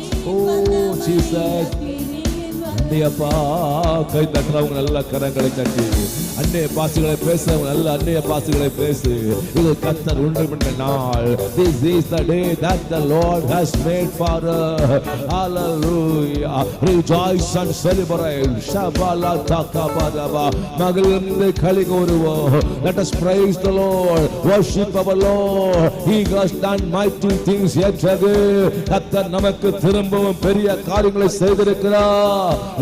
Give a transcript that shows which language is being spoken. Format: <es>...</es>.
<ta>ஓ Jesus அன்னையப்பா கை தட்டுறவங்க நல்ல கரங்களை தட்டி அன்னைய பாசுகளை பேசுறவங்க நல்ல அன்னைய பாசுகளை பேசு. இது கர்த்தர் உண்டு பண்ண நாள்.</ta> <en>This is the day that the Lord has made for us. Hallelujah. Rejoice and celebrate. Shabala takabadaba.</en> <ta>மகிழ்ந்து களி கூறுவோம்.</ta> <en>Let us praise the Lord. Worship our Lord. He has done mighty things yet again.</en> <ta>கர்த்தர் நமக்கு திரும்பவும் பெரிய காரியங்களை செய்திருக்கிறார்.</ta>